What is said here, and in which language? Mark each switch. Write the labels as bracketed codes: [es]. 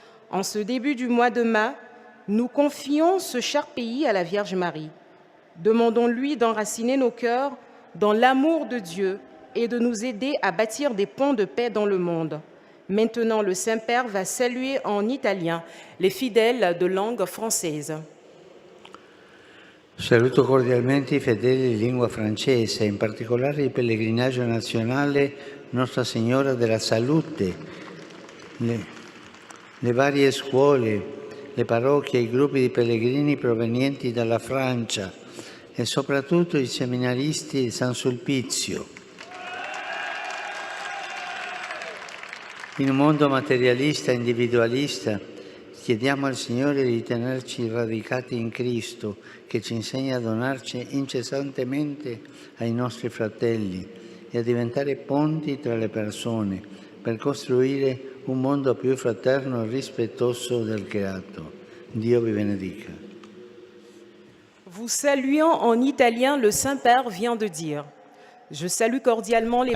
[fr] En ce début du mois de mai, nous confions ce cher pays à la Vierge Marie. Demandons-lui d'enraciner nos cœurs dans l'amour de Dieu et de nous aider à bâtir des ponts de paix dans le monde. Maintenant, le Saint-Père va saluer en italien les fidèles de langue française. [it] Saluto cordialmente i fedeli di lingua francese, in particolare il pellegrinaggio nazionale Nostra Signora della Salute, le varie scuole, le parrocchie e i gruppi di pellegrini provenienti dalla Francia e soprattutto i seminaristi di San Sulpizio. In un mondo materialista e individualista Chiediamo al Signore di tenerci radicati in Cristo, che ci insegna a donarci incessantemente ai nostri fratelli e a diventare ponti tra le persone per costruire un mondo più fraterno e rispettoso del creato. Dio vi benedica. [fr] Vous saluant en italien, le Saint-Père vient de dire: Je salue cordialement les